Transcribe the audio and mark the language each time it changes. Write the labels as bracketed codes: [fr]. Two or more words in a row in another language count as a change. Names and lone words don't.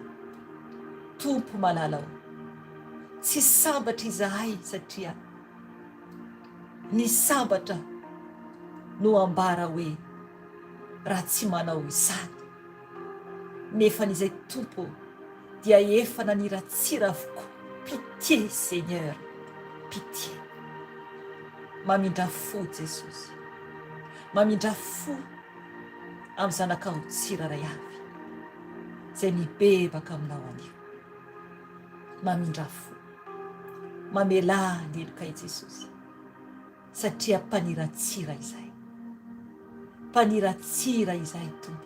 [mg] Tompo malala ho, tsy sambatra izahay satria ny sambatra no ambara hoe raha tsy manao izany, nefa n'izay tompo dia efa naniratsira avokoa. [fr] Pitié Seigneur, pitié. [mg] Mamindra fo Jesosy, mamindra fo amin'ny zanakao tsiraray avy izay mibebaka aminao anio. Mamindra fo, mamelà ny elokay Jesosy, satria mpaniratsira izahay, mpaniratsira izahay tompo.